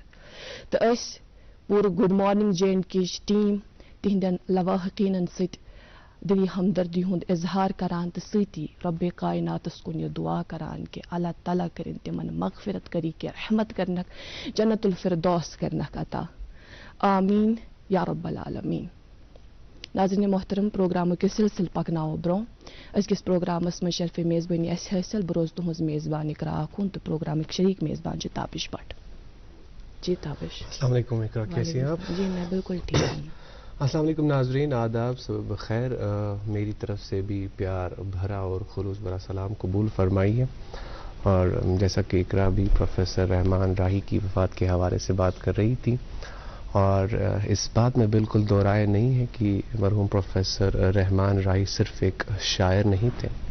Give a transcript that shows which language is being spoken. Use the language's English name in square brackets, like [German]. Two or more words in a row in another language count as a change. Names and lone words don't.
[Kashmiri] تہٕ أسۍ پوٗرٕ [English] good morning [Kashmiri] جے اینڈ کے یِچ ٹیٖم تِہنٛدٮ۪ن لواحقیٖنن سۭتۍ دِلی ہمدردی ہُنٛد اظہار کران تہٕ سۭتی رۄبِ کائناتس کُن یہِ دعا کران کہِ اللہ تعالیٰ کٔرِنۍ تِمن مغفرت کری کہ رحمت کرنکھ جنت الفردوس کرنکھ عطا. [Arabic] آمین یا رب العالمین. [Kashmiri] ناظرین محترم پروگرامُک یہِ سلسلہٕ پکناوو برٛونٛہہ. أزکِس پروگرامس منٛز شرفِ میزبٲنی اَسہِ حٲصِل. بہٕ روزٕ تُہٕنٛز میزبان اقرا آخوٗن تہٕ پروگرامٕکۍ شریٖک میزبان چھِ تابش بٹ. جی تابش. [Urdu] السلام علیکم اقرا، کیسی ہیں آپ؟ جی میں بالکل ٹھیک ہوں. السلام علیکم ناظرین، آداب، صبح بخیر. میری طرف سے بھی پیار بھرا اور خلوص بھرا سلام قبول فرمائیے. اور جیسا کہ اقرا بھی پروفیسر رحمان راہی کی وفات کے حوالے سے بات کر رہی تھی، اور اس بات میں بالکل دو رائے نہیں ہے کہ مرحوم پروفیسر رحمان راہی صرف ایک شاعر نہیں تھے،